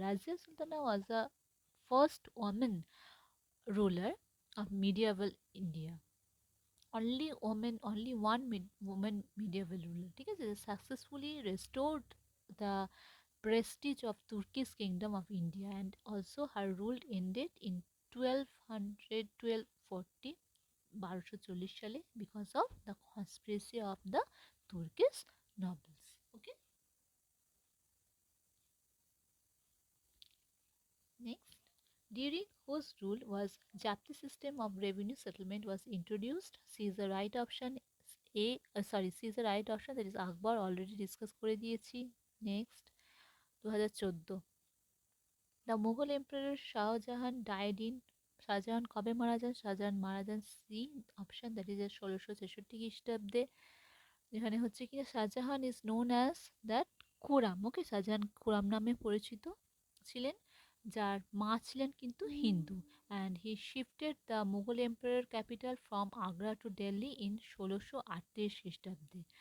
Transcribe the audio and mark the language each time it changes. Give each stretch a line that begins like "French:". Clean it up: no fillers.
English: Razia Sultana was a first women ruler of medieval India. only one woman medieval ruler,
Bangla: ঠিক আছে,
English: successfully restored the prestige of Turkish kingdom of India, and also her rule ended in 1240 1240 সালে because of the conspiracy of the Turkish nobles. Okay, next, during whose rule was Japti system of revenue settlement was introduced? C is the right option. C is the right option, that is Akbar, already discuss
Bangla: করে দিয়েছি।
English: Next, 2014, the Mughal emperor Shahjahan died in,
Bangla: Shahjahan কবে মারা যান? শাহজাহান মারা যান C option,
English: that is
Bangla: 1663 খ্রিস্টাব্দে, যেখানে হচ্ছে কি Shahjahan
English: is known as that
Bangla: Khurram.
English: okay,
Bangla: শাহজাহান খুরাম নামে পরিচিত ছিলেন, যার মা ছিলেন কিন্তু Hindu,
English: And he shifted the Mughal empire capital from Agra to Delhi in 1638 খ্রিস্টাব্দে।